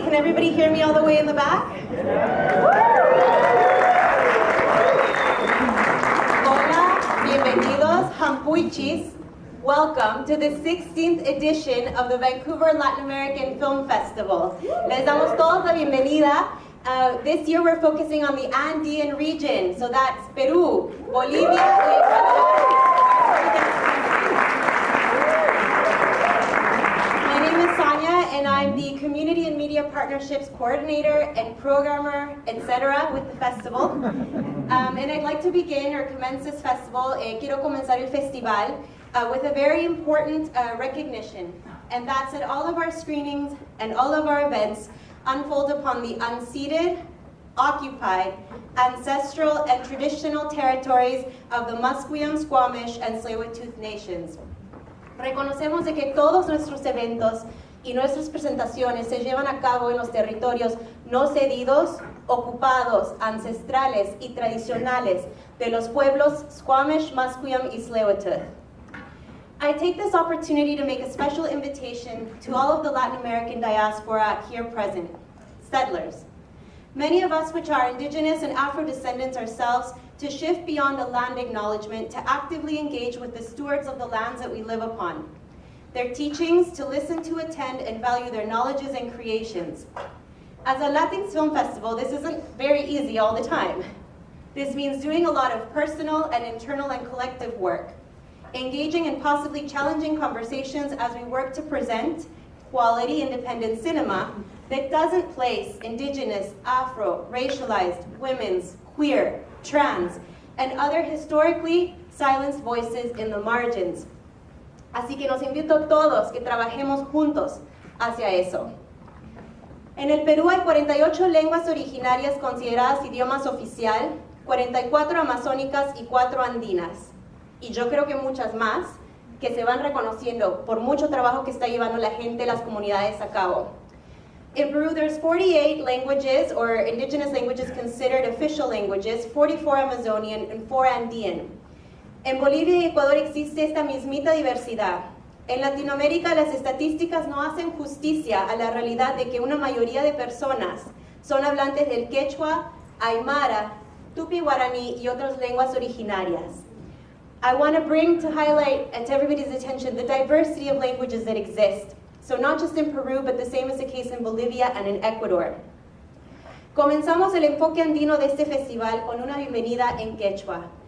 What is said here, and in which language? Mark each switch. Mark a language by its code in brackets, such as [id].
[en] Can everybody hear me all the way in the back? [es] Hola, bienvenidos, [en] Hampuichis. Welcome to the 16th edition of the Vancouver Latin American Film Festival. [es] Les damos todos la bienvenida. [en] This year we're focusing on the Andean region, so that's Peru, Bolivia, and Ecuador. My name is Sonia, and I'm the Community and Media Partnerships Coordinator and Programmer, etc. with the festival. And I'd like to begin or commence this festival, [es] quiero comenzar el festival, [en] with a very important recognition, and that's that all of our screenings and all of our events unfold upon the unceded, occupied, ancestral, and traditional territories of the Musqueam, Squamish, and Tsleil-Waututh nations. [es] Reconocemos de que todos nuestros eventos y nuestras presentaciones se llevan a cabo en los territorios no cedidos, ocupados, ancestrales y tradicionales de los pueblos Squamish, Musqueam, y Tsleil-Waututh. [en] I take this opportunity to make a special invitation to all of the Latin American diaspora here present, settlers. Many of us which are indigenous and Afro-descendants ourselves, to shift beyond a land acknowledgement, to actively engage with the stewards of the lands that we live upon. Their teachings, to listen to, attend, and value their knowledges and creations. As a Latin Film Festival, this isn't very easy all the time. This means doing a lot of personal and internal and collective work, engaging in possibly challenging conversations as we work to present quality independent cinema that doesn't place indigenous, Afro, racialized, women's, queer, trans, and other historically silenced voices in the margins. [es] Así que nos invito a todos que trabajemos juntos hacia eso. En el Perú hay 48 lenguas originarias consideradas idiomas oficial, 44 amazónicas y 4 andinas. Y yo creo que muchas más, que se van reconociendo por mucho trabajo que está llevando la gente, las comunidades a cabo. [en] In Peru, there's 48 languages, or indigenous languages considered official languages, 44 Amazonian and 4 Andean. [es] En Bolivia y Ecuador existe esta mismita diversidad. En Latinoamérica, las estadísticas no hacen justicia a la realidad de que una mayoría de personas son hablantes del quechua, aymara, tupi-guaraní y otras lenguas originarias. [en] I want to bring to highlight and to everybody's attention the diversity of languages that exist. So not just in Peru, but the same is the case in Bolivia and in Ecuador. [es] Comenzamos el enfoque andino de este festival con una bienvenida en quechua.